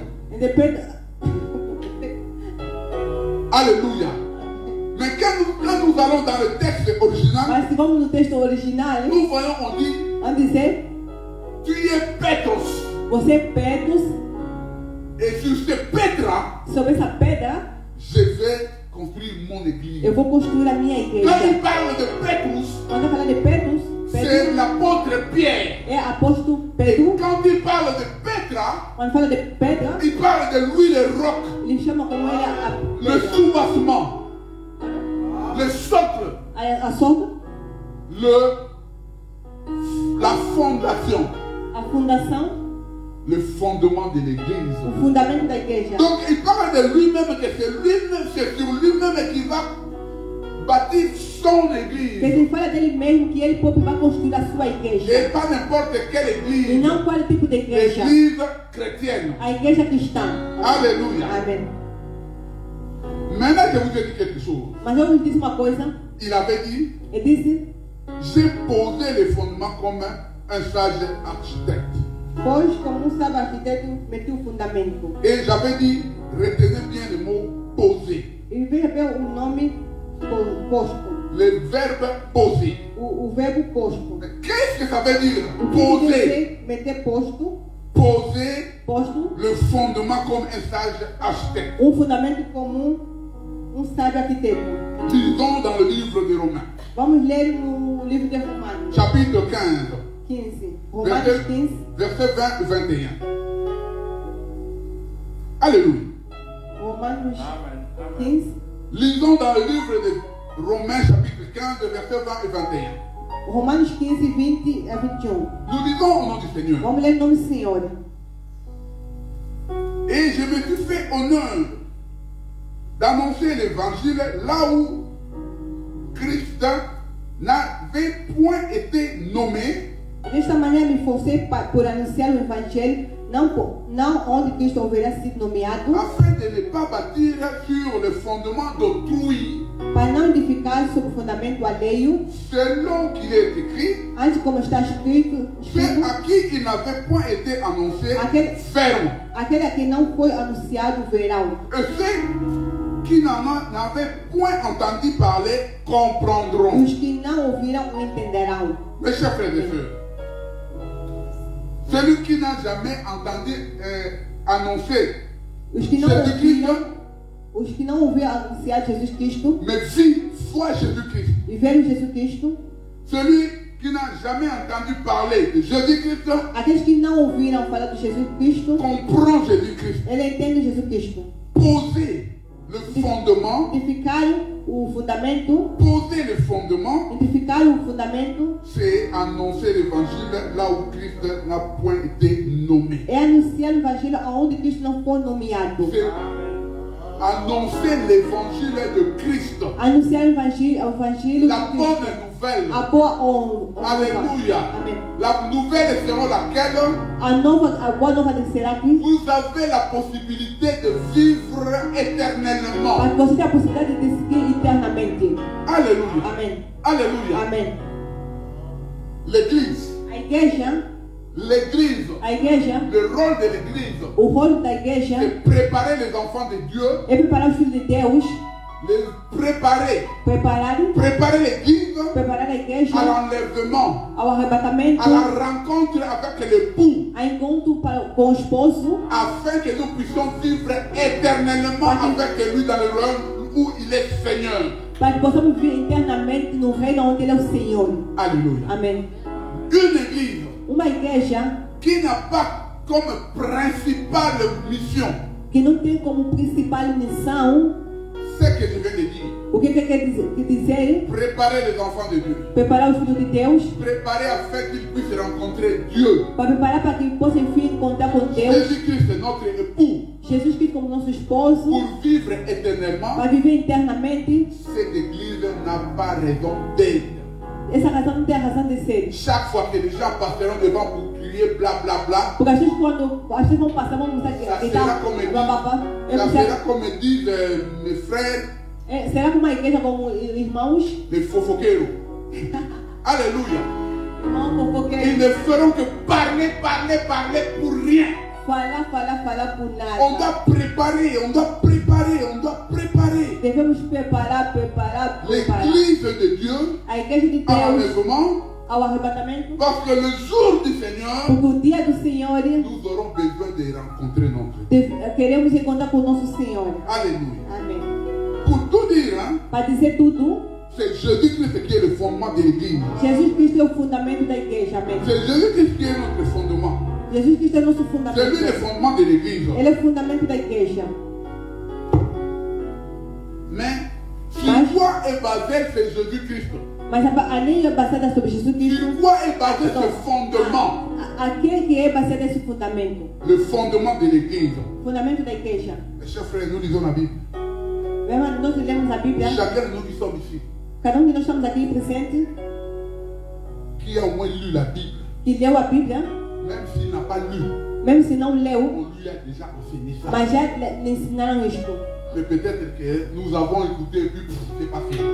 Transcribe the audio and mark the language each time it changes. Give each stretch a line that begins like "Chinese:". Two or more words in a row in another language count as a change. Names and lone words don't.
Portuguese: É pedra.
French: Alléluia. Mais quand nous allons dans le texte original,
Portuguese: Mas se vamos no texto original,
French: nous voyons, on dit,
Portuguese: vamos dizer:
French: tu es Petros.
Portuguese: você é Petros,
French: Et sur ce Petra,
Portuguese: sobre essa pedra,
French: je vais construire mon église.
Portuguese: eu vou construir a minha
French: Quand
Portuguese: igreja.
French: il parle de Petrus,
Portuguese: Quando eu falar de Petros,
French: c'est
Portuguese: Petros
French: l'apôtre Pierre.
Portuguese: é apóstolo
French: Et
Portuguese: Pedro.
French: quand il parle de Petra,
Portuguese: Quando fala de pedra,
French: il parle de lui le roc,
Portuguese: ele chama como ele a
French: le
Portuguese: pedra.
French: soubassement, le socle,
Portuguese: A solta,
French: la fondation,
Portuguese: a fundação,
French: le fondement de l'église.
Portuguese: o fundamento da igreja.
French: Donc il parle de lui-même que c'est sur lui-même qu'il va bâtir son
Portuguese: Que
French: église.
Portuguese: ele fala dele mesmo que ele próprio vai construir a sua igreja.
French: Et pas n'importe quelle
Portuguese: E
French: église.
Portuguese: não qual tipo de igreja.
French: L'église chrétienne.
Portuguese: A igreja cristã.
French: Alléluia.
Portuguese: Amém.
French: Maintenant, je vous ai dit quelque chose.
Portuguese: Mas eu vos disse uma coisa.
French: Il avait dit,
Portuguese: Ele disse:
French: j'ai posé les fondements comme un sage architecte.
Portuguese: pois, como um sábio arquiteto, meti o fundamento.
French: Et j'avais dit, retenez bien le mot poser.
Portuguese: E veja bem o nome posto.
French: Le verbe poser.
Portuguese: O verbo posto.
French: Qu'est-ce que ça veut dire?
Portuguese: O que quer
French: Poser.
Portuguese: dizer meter posto?
French: poser
Portuguese: posto
French: le fondement comme un sage architecte.
Portuguese: fundamento como sábio arquiteto.
French: Lisons dans le livre de Romains,
Portuguese: Vamos ler no livro de Romanos,
French: chapitre 15,
Portuguese: 15. Romanos 15,
French: verset 20 et 21. Alléluia.
Portuguese: Romanos 15.
French: Lisons dans le livre de Romains, chapitre 15, verset 20 et 21.
Portuguese: Romanos 15, 20 a 21.
French: Nous lisons au nom du Seigneur.
Portuguese: Vamos ler no nome do Senhor.
French: Et je me suis fait honneur d'annoncer l'évangile là où Christ n'avait point été nommé,
Portuguese: Desta manhã me forcei por anunciar o Evangelho, não onde Cristo houvera sido nomeado,
French: afin de ne pas bâtir sur le fondement d'autrui,
Portuguese: para não edificar sobre o fundamento alheio,
French: selon qu'il est écrit,
Portuguese: antes como está escrito,
French: ceux à qui il n'avait point été annoncé verront.
Portuguese: aquele a quem não foi anunciado verão,
French: Et ceux qui n'avaient point entendu parler comprendront.
Portuguese: os que não ouviram entenderão.
French: Mes chers frères et sœurs, celui qui n'a jamais entendu annoncer
Portuguese: Os que não
French: Jésus-Christ,
Portuguese: ouviram, os que não ouviram anunciar Jesus Cristo
French: mais vit, foi Jésus-Christ.
Portuguese: e viram Jesus Cristo,
French: Celui qui n'a jamais entendu parler de Jésus-Christ
Portuguese: aqueles que não ouviram falar de Jesus Cristo,
French: comprend Jésus-Christ.
Portuguese: ele entende Jesus Cristo.
French: Poser le fondement,
Portuguese: Edificar o fundamento,
French: poser le fondement,
Portuguese: edificar o fundamento
French: c'est annoncer l'évangile là où Christ n'a point été nommé.
Portuguese: é anunciar o Evangelho aonde Cristo não foi nomeado.
French: C'est annoncer l'évangile de Christ.
Portuguese: Anunciar o Evangelho
French: La
Portuguese: de
French: bonne
Portuguese: Cristo.
French: nouvelle.
Portuguese: A boa honra.
French: Alléluia.
Portuguese: Amém.
French: La nouvelle selon laquelle
Portuguese: A boa nova será que
French: vous avez la possibilité de vivre éternellement.
Portuguese: você tem a possibilidade de seguir eternamente.
French: Alléluia.
Portuguese: Amém.
French: Alléluia.
Portuguese: Amém.
French: L'église,
Portuguese: A igreja,
French: le rôle de l'église,
Portuguese: o rolo da igreja
French: c'est préparer les enfants de Dieu,
Portuguese: é preparar os filhos de Deus,
French: les préparer l'église
Portuguese: preparar a igreja
French: à l'enlèvement,
Portuguese: ao arrebatamento,
French: à la rencontre avec l'époux,
Portuguese: a encontro com o esposo,
French: afin que nous puissions vivre éternellement avec lui dans le royaume où il est Seigneur.
Portuguese: para que possamos viver eternamente no reino onde Ele é o Senhor.
French: Alléluia.
Portuguese: Amém.
French: Une église
Portuguese: Uma igreja
French: qui n'a pas comme principale mission
Portuguese: que não tem como principal missão,
French: ce que je viens de dire.
Portuguese: o que quer dizer?
French: Préparer les enfants de Dieu.
Portuguese: Preparar os filhos de Deus,
French: Préparer afin qu'ils puissent rencontrer Dieu.
Portuguese: para preparar para que possam enfim encontrar com Deus.
French: Jésus-Christ est notre époux.
Portuguese: Jesus Cristo como nosso esposo,
French: Pour vivre éternellement,
Portuguese: para viver eternamente.
French: cette église n'a pas raison d'être.
Portuguese: Essa razão não tem a razão de ser.
French: Chaque fois que les gens passeront devant pour crier bla bla bla,
Portuguese: Porque às vezes quando as pessoas vão passar, vão começar
French: ça
Portuguese: a
French: sera
Portuguese: gritar,
French: comme
Portuguese: bababá.
French: ça sera comme disent mes frères,
Portuguese: Será que uma igreja como irmãos?
French: les fofoqueros. Alléluia.
Portuguese: Irmão
French: Ils
Portuguese: fofoqueiro.
French: ne feront que parler pour rien.
Portuguese: Falar por nada.
French: On doit préparer.
Portuguese: Devemos preparar.
French: L'église de Dieu
Portuguese: A igreja de
French: à
Portuguese: Deus
French: l'enlèvement,
Portuguese: ao arrebatamento.
French: parce que le jour du Seigneur,
Portuguese: Porque o dia do Senhor,
French: nous aurons besoin de rencontrer notre Dieu.
Portuguese: queremos encontrar com o nosso Senhor.
French: Alléluia.
Portuguese: Amém.
French: Pour tout dire, hein,
Portuguese: Para dizer tudo,
French: c'est Jésus-Christ qui est le fondement de l'église.
Portuguese: Jesus Cristo é o fundamento da igreja. Amém.
French: C'est Jésus-Christ qui est notre fondement.
Portuguese: Jesus Cristo é nosso
French: C'est lui le
Portuguese: fundamento.
French: fondement de l'église.
Portuguese: Ele é o fundamento da igreja.
French: Mais sur quoi est basé ce Jésus-Christ?
Portuguese: Mas a lei é baseada sobre Jesus Cristo.
French: Sur quoi est basé ce fondement?
Portuguese: Aquele que é baseado nesse fundamento.
French: Le fondement de l'église.
Portuguese: Fundamento da igreja.
French: Mes chers frères, nous lisons la Bible.
Portuguese: Nós lemos a Bíblia.
French: Chacun de nous qui sommes ici,
Portuguese: Cada de nós estamos aqui presente,
French: qui a au moins lu la Bible,
Portuguese: que leu a Bíblia,
French: même s'il n'a pas lu,
Portuguese: mesmo se não leu,
French: on lui a déjà enseigné ça.
Portuguese: mas já lhe ensinaram isto.
French: Mais peut-être que nous avons écouté et puis c'est pas fini.